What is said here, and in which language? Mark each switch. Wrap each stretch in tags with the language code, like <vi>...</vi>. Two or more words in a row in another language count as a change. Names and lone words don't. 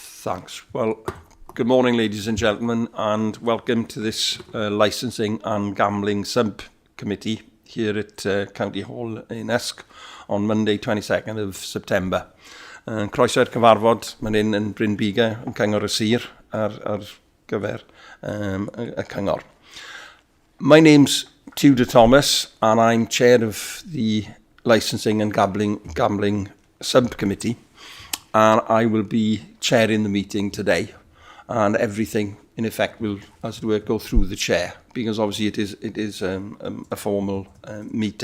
<en>Thanks. Well, good morning, ladies and gentlemen, and welcome to this Licensing and Gambling Subcommittee here at County Hall in Usk on Monday, 22nd of September.</en> <cy>Croeso i'r cyfarfod, mae'n un yn Bryn Biga yn Cyngor y Sir ar gyfer y Cyngor.</cy> <en>My name's Tudor Thomas and I'm chair of the Licensing and Gambling Subcommittee, and I will be chairing the meeting today, and everything in effect will, as it were, go through the chair, because obviously it is a formal meeting.</en>